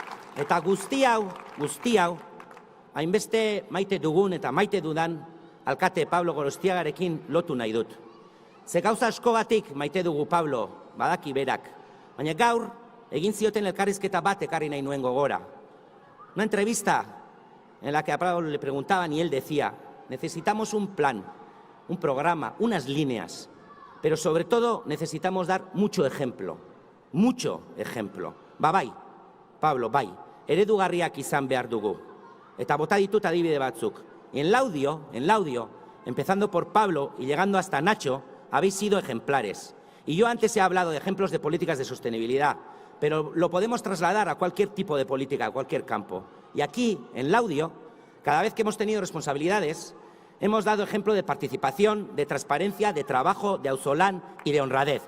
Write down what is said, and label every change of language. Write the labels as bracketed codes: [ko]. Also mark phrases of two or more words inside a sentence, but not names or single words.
[eu] Eta guzti hau, hainbeste maite dugun eta maite dudan alkate Pablo Gorostiagarekin lotu nahi dut. Ze gauza askogatik maite dugu Pablo, badaki berak, baina gaur egin zioten elkarrizketa bat ekarri nahi nuen gogora. [es] Una entrevista en la que a Pablo le preguntaban y él decía, necesitamos un plan, un programa, unas líneas, pero sobre todo necesitamos dar mucho ejemplo. [eu] Bai, Pablo, bai, eredugarriak izan behar dugu. Eta bota ditut adibide batzuk. [es] Y en Laudio, empezando por Pablo y llegando hasta Nacho, habéis sido ejemplares. Y yo antes he hablado de ejemplos de políticas de sostenibilidad, pero lo podemos trasladar a cualquier tipo de política, a cualquier campo. Y aquí, en Laudio, cada vez que hemos tenido responsabilidades, hemos dado ejemplo de participación, de transparencia, de trabajo, de auzolán y de honradez.